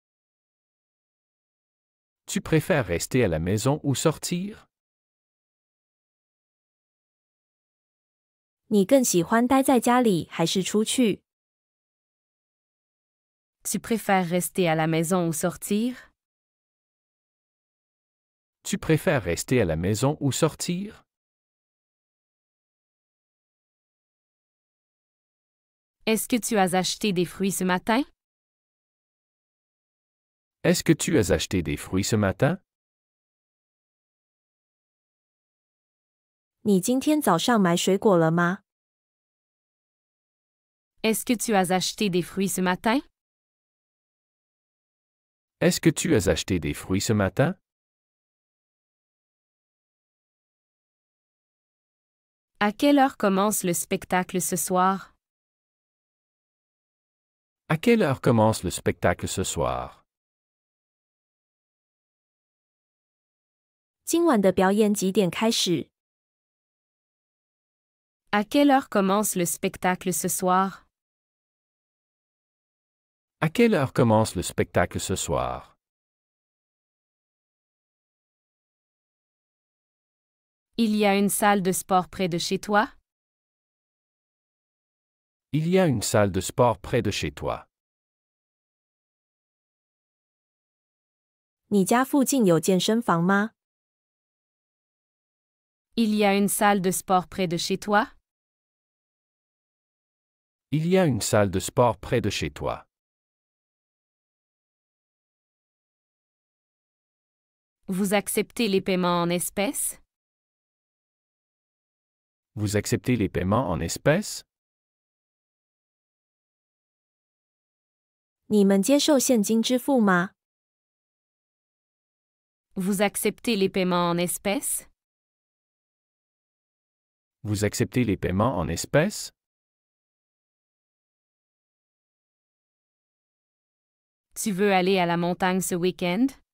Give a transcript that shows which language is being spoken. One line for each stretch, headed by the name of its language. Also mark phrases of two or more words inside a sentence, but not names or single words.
French: Tu préfères rester à la maison ou sortir?
Chinese: 你更喜欢待在家里还是出去？
French: Tu préfères rester à la maison ou sortir? Tu préfères rester à la maison ou sortir? Est-ce que tu as acheté des fruits ce matin? Est-ce que tu as acheté des fruits ce matin?
Chinese: 你今天早上买水果了吗？
French: Est-ce que tu as acheté des fruits ce matin? Est-ce que tu as acheté des fruits ce matin? À quelle heure commence le spectacle ce soir? À quelle heure commence le spectacle ce soir?
Chinese: 今晚的表演几点开始？
French: À quelle heure commence le spectacle ce soir? À quelle heure commence le spectacle ce soir? Il y a une salle de sport près de chez toi? Il y a une salle de sport près de chez toi.
Chinese: 你家附近有健身房吗？
French: Il y a une salle de sport près de chez toi? Il y a une salle de sport près de chez toi. Vous acceptez les paiements en espèces? Vous acceptez les paiements en espèces?
Chinese: 你们接受现金支付吗？
French: Vous acceptez les paiements en espèces? Vous acceptez les paiements en espèces? Tu veux aller à la montagne ce week-end?